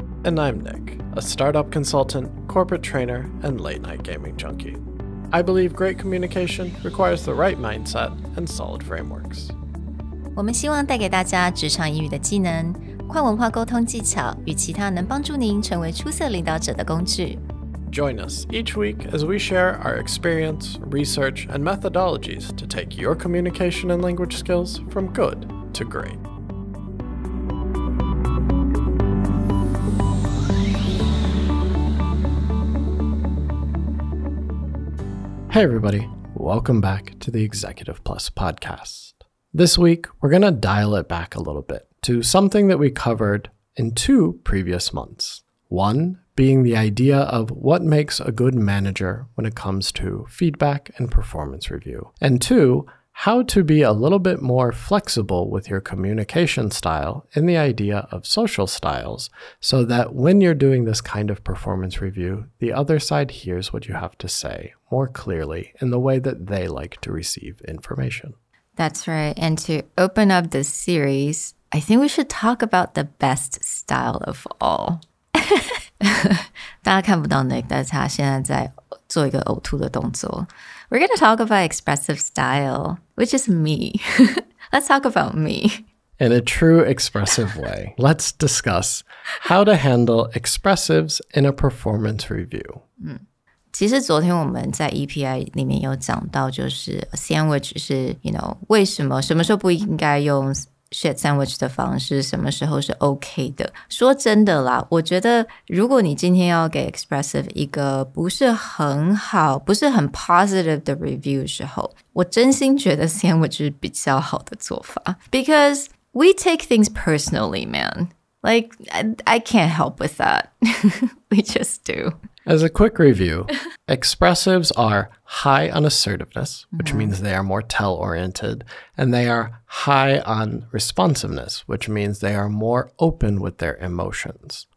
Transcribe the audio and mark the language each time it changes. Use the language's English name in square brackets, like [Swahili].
[English] And I'm Nick, a startup consultant, corporate trainer, and late-night gaming junkie. I believe great communication requires the right mindset and solid frameworks. [Chinese] 我们希望带给大家职场英语的技能、跨文化沟通技巧与其他能帮助您成为出色领导者的工具。 [English] Join us each week as we share our experience, research, and methodologies to take your communication and language skills from good to great. Hey everybody, welcome back to the Executive Plus podcast. This week, we're going to dial it back a little bit to something that we covered in 2 previous months. One being the idea of what makes a good manager when it comes to feedback and performance review. And 2, how to be a little bit more flexible with your communication style in the idea of social styles so that when you're doing this kind of performance review, the other side hears what you have to say more clearly in the way that they like to receive information. That's right. And to open up this series, I think we should talk about the best style of all. [Chinese] 大家看不到 Nick， 但是他现在在做一个呕吐的动作。 [English] We're going to talk about expressive style, which is me. Let's talk about me. In a true expressive way, let's discuss how to handle expressives in a performance review. [Chinese] 其实昨天我们在 EPI 里面有讲到，就是 sandwich 是 为什么什么时候不应该用shit sandwich 的方式，什么时候是 OK 的。说真的啦，我觉得如果你今天要给 expressive 一个不是很好，不是很 positive 的 review 的时候，我真心觉得 sandwich 是比较好的做法。 [English] Because we take things personally, man. Like, I can't help with that. We just do. As a quick review, expressives are high on assertiveness, which means they are more tell-oriented, and they are high on responsiveness, which means they are more open with their emotions.